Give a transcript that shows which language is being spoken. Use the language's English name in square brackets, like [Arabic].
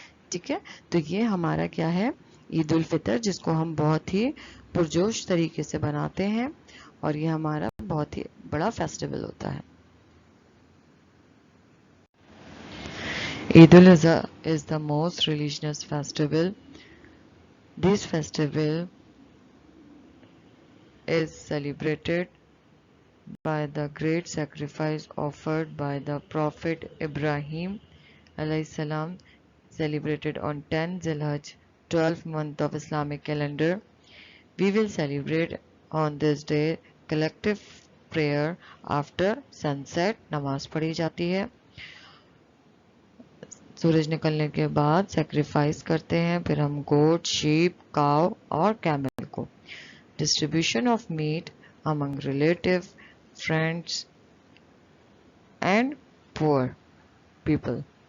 [Urdu] ٹھیک ہے، تو یہ ہمارا کیا ہے، عید الفطر، جس کو ہم بہت ہی پرجوش طریقے سے بناتے ہیں، اور یہ ہمارا بہت ہی بڑا فیسٹیول ہوتا ہے. [English] Eid al-Adha is the most religious festival. This festival is celebrated by the great sacrifice offered by the Prophet Ibrahim alayhi salam, celebrated on 10 Zilhaj, 12th month of Islamic calendar. We will celebrate on this day collective prayer after sunset. [Urdu] نماز پڑھی جاتی ہے سورج نکلنے کے بعد، sacrifice کرتے ہیں، پھر ہم [English] goat, sheep, cow [Urdu] اور کیمل کو. [English] Distribution of meat among relative, friends and poor people.